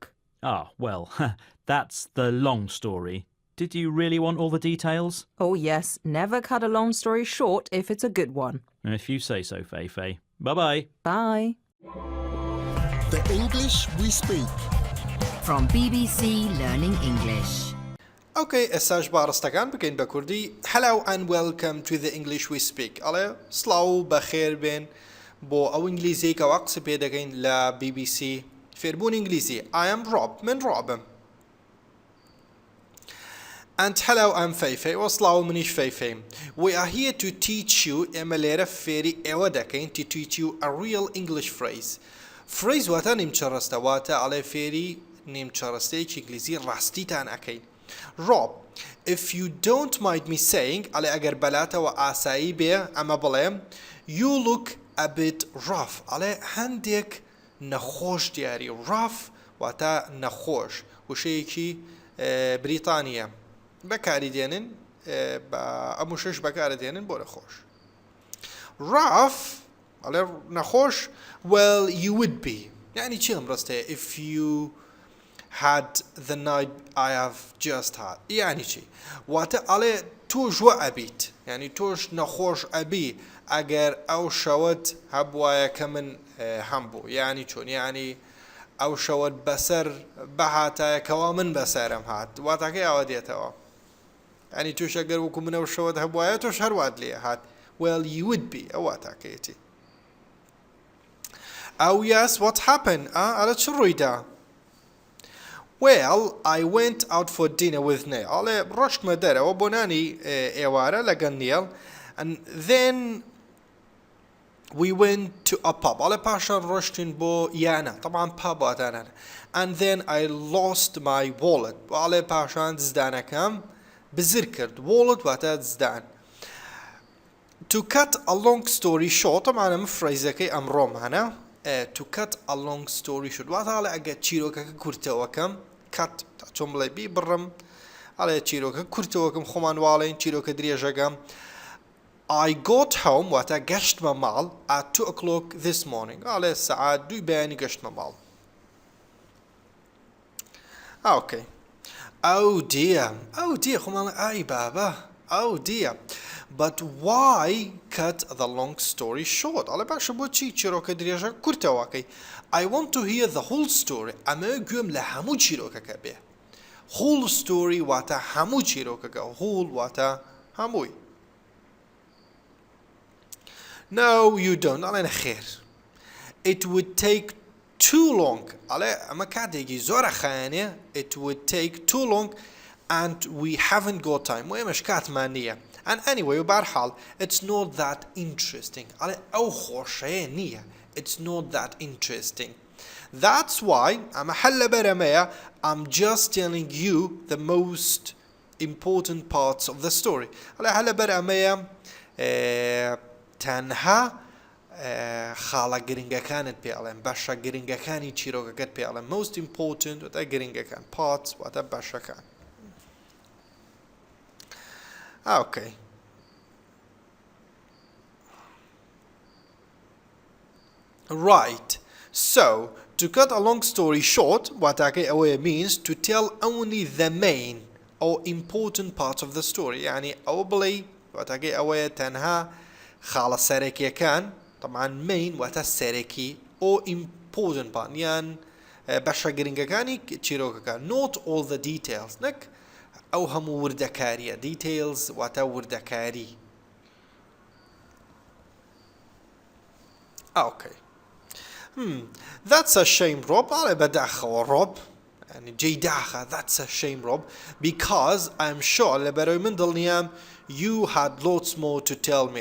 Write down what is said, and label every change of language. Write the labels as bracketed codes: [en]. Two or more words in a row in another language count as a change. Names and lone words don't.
[en] Ah, well, that's the long story. Did you really want all the details? Oh, yes. Never cut a long story short if it's a good one. If you say so, Feifei. Bye-bye. Bye. The English we speak. From BBC Learning English. Okay, [ckb] ئێستاش با ڕستەکان بکەین بە کوردی [en] Hello and welcome to the English we speak. [ckb] ئەڵێ سڵاو بەخێر بێن بۆ ئەو ئینگلیزی کە وا قسە پێ دەکەین لە BBC فێربوونی ئینگلیزی [en] I am Rob [ckb] من ڕۆبم [en] And hello, I'm Feifei. [ckb] وەسڵاو منیش فەیفەیم. [en] We are here to teach you [ckb] ئێمە لێرە فێری ئێوە دەکەین [en] to teach you a real English phrase. [ckb] Phrase واتە نیمچە ڕستە واتە ئەڵێ فێری نیمچە ڕستەیەکی ئینگلیزی ڕاستیتان ئەکەین. [en] Rob, if you don't mind me saying [ckb] ئەڵێ ئەگەر بەلاتەوە ئاسایی بێ ئەمە بڵێم [en] you look a bit rough [ckb] ئەڵێ هەندێک نەخۆش دیاری rough واتە نەخۆش وشەیەکی بریتانیە بەکاری دێنن بە ئەم وشەش بەکارە دێنن بۆ نەخۆش rough ئەڵێ نەخۆش [en] well you would be [ckb] یعنی چی ئەم ڕستەیە [en] if you had the night I have just had [ckb] یعنی چی واتە ئەڵێ تۆش وە ئەبیت یعنی تۆش نەخۆش ئەبی ئەگەر ئەو شەوت هەبوایە کە من هەم بوو یعنی چۆن یعنی ئەو شەوت بەسەر بەهاتایە کەوا من بەسەرم هات واتەکەی ئەوە دێتەوە یعنی توش ئەگەر وەکو من ئەو شەوت هەبوایە تۆش هەروات لێ هات [en] well you would be [ckb] ئەو واتەکەیەتی ئەو [en] yes what happened [ckb] ئەڵە چ ڕوویدا [en] Well, I went out for dinner with Neil. [ckb] ئەڵێ ڕۆشتمە دەرەوە بۆ نانی ئێوارە لەگەڵ Neil [en] and then we went to a pub. [ckb] ئەڵێ پاشان ڕۆشتین بۆ یانە طبعا pub واتانە [en] and then I lost my wallet. [ckb] ئەڵێ پاشان دزدانەکەم بزر کرد وڵت واتە زدان [en] to cut a long story short [ckb] طبعا ئەمە فرەیزەکەی ئەمڕۆمانە [en] to cut a long story short [ckb] واتە هەڵێ ئەگە چیرۆکەکە کورتەوەکەم cut چۆن بڵێ بیبڕم هەڵێ چیرۆکە کورتەوەکەم خۆمان واڵێن چیرۆکە درێژەکەم [en] I got home [ckb] واتە گەشتمە ماڵ [en] at 2 o'clock this morning [ckb] هەڵێ سەعات 2 بەیانی گەشتمە ماڵ [en] okay oh dear [ckb] خۆمان ئای بابا [en] oh dear but why cut the long story short [ckb] هەڵێ باشە بۆچی چیرۆکە درێژە کورتەوەکەی [en] I want to hear the whole story [ckb] ئەمە گوێم لە هەموو چیرۆکەکە بێ [en] whole story [ckb] واتە هەموو چیرۆکەکە [en] whole [ckb] واتە هەمووی [en] No, you don't. [ckb] ئەڵێنە خێر. [en] It would take too long. [ckb] ئەڵێ ئەمە کاتێکی زۆرە خایەنێ. [en] It would take too long and we haven't got time. [ckb] و ئێمەش کاتمان نییە. [en] And anyway, بەرحاڵ, it's not that interesting. [ckb] ئەڵێ ئەو خۆشەیە نییە. [en] It's not that interesting. That's why [ckb] ئەمە هەر لەبەر ئەمەیە [en] I'm just telling you the most important parts of the story. [ckb] ئەڵێ هەر لەبەر ئەمەیە تەنها خاڵە گرنگەکانت پێڵێن بەشە گرنگەکانی چیرۆکەکەت پێڵێن [en] most important [ckb] واتە گرنگەکان parts واتە بەشەکان [en] okay right so to cut a long story short [ckb] واتاکەی ئەوەیە [en] means to tell only the main or important parts of the story [ckb] يعني ئەوە بڵێ واتاکەی ئەوەیە تەنها خاڵە سەرەکیەکان طبعا main واتە سەرەکی [en] or important part [ckb] یان بەشە گرنگەکانی چیرۆکەکان [en] not all the details [ckb] نەک ئەو هەموو وردەکاریە details واتە وردەکاری [en] okay that's a shame Rob [ckb] ئاڵێ بەداخەوە [en] Rob [ckb] يعني جێداخە [en] that's a shame Rob because I'm sure [ckb] لەبەرەوەی من دڵنیام [en] You had lots more to tell me.